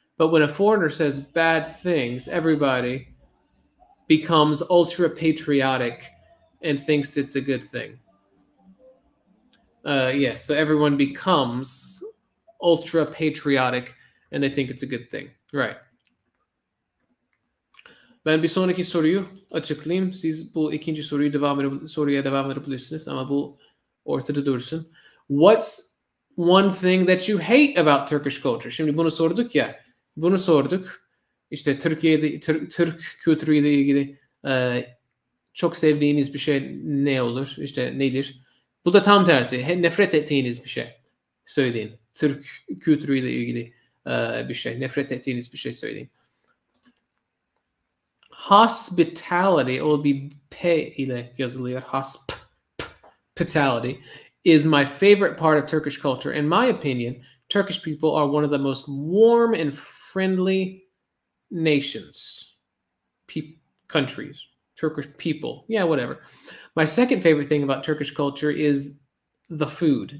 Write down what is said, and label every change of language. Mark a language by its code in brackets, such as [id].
[en] But when a foreigner says bad things, everybody becomes ultra patriotic and thinks it's a good thing. Yes, so everyone becomes ultra patriotic and they think it's a good thing. Right. [tr] Ben bir sonraki soruyu açıklayayım. Siz bu ikinci soruya devam edebilirsiniz ama bu ortada dursun. [en] What's one thing that you hate about Turkish culture? [tr] Şimdi bunu sorduk ya. Bunu sorduk. İşte Türkiye'de Türk kültürüyle ilgili çok sevdiğiniz bir şey ne olur? İşte nedir? Bu da tam tersi. Nefret ettiğiniz bir şey söyleyin. Türk kültürüyle ilgili bir şey. Nefret ettiğiniz bir şey söyleyin. Hospitality, o bir P ile yazılıyor. [en] Hospitality is my favorite part of Turkish culture. In my opinion, Turkish people are one of the most warm and friendly nations. Countries. Turkish people. Yeah, whatever. My second favorite thing about Turkish culture is the food.